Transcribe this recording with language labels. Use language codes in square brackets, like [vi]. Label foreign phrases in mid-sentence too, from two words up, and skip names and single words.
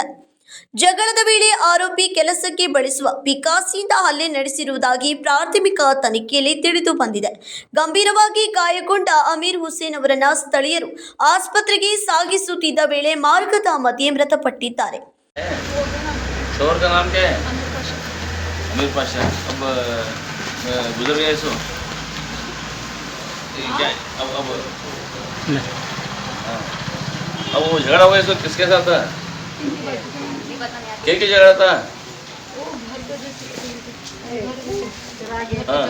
[kn] ಜಗಳದ ವೇಳೆ ಆರೋಪಿ ಕೆಲಸಕ್ಕೆ ಬಳಸುವ ಪಿಕಾಸಿಯಿಂದ ಹಲ್ಲೆ ನಡೆಸಿರುವುದಾಗಿ ಪ್ರಾಥಮಿಕ ತನಿಖೆಯಲ್ಲಿ ತಿಳಿದು ಬಂದಿದೆ. ಗಂಭೀರವಾಗಿ ಗಾಯಗೊಂಡ ಅಮೀರ್ ಹುಸೇನ್ ಅವರನ್ನ ಸ್ಥಳೀಯರು ಆಸ್ಪತ್ರೆಗೆ ಸಾಗಿಸುತ್ತಿದ್ದ ವೇಳೆ ಮಾರ್ಗದ ಮಧ್ಯೆ ಮೃತಪಟ್ಟಿದ್ದಾರೆ. [hi] शोहर का नाम क्या है? अमीर पाशा। अब गुजर गया इसो क्या अब हाँ। अब वो झगड़ा हुआ इसो किसके साथ था? क्या झगड़ा था? हाँ।